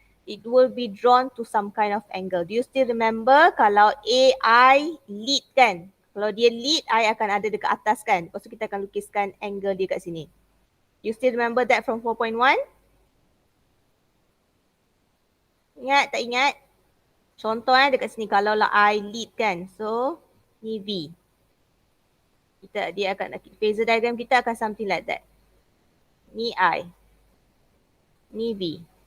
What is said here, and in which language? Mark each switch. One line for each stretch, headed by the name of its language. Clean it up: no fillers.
English: It will be drawn to some kind of angle. Do you still remember
Malay: kalau AI lead kan? Kalau dia lead, I akan ada dekat atas kan? Lepas tu kita akan lukiskan angle dia kat sini.
English: You still remember that from 4.1?
Malay: Ingat tak ingat? Contoh dekat sini kalau lah I lead kan. So ni V. Dia akan phasor diagram kita akan
English: something like that.
Malay: Ni I. Ni V.